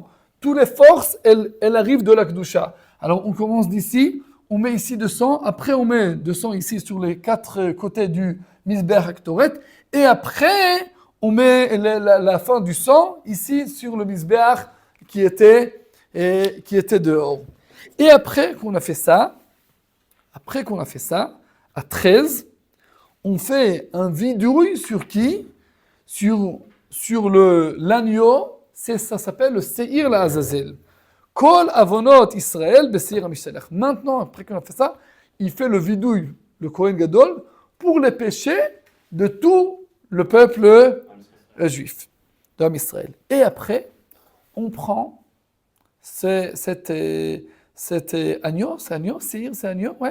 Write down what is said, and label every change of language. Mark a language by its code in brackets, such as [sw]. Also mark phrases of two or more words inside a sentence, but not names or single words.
[fr] Toutes les forces, elles arrivent de la Kedusha. Alors, on commence d'ici, on met ici de sang, après on met de sang ici sur les quatre côtés du [he] מזבח הקטורת, [fr] et après, on met la fin du sang ici sur le Mizbeach qui était dehors. Et après qu'on a fait ça, à 13, on fait un vidouille sur qui? Sur l'agneau, ça s'appelle le [he] שעיר לעזאזל. כל עוונות ישראל בשעיר המשתלח. [fr] Maintenant, après qu'on a fait ça, il fait le vidouille, le [he] כהן גדול, [fr] pour les péchés de tout le peuple juif, d' [he] עם ישראל. [fr] Et après, on prend cet agneau, Seir, c'est agneau, ouais.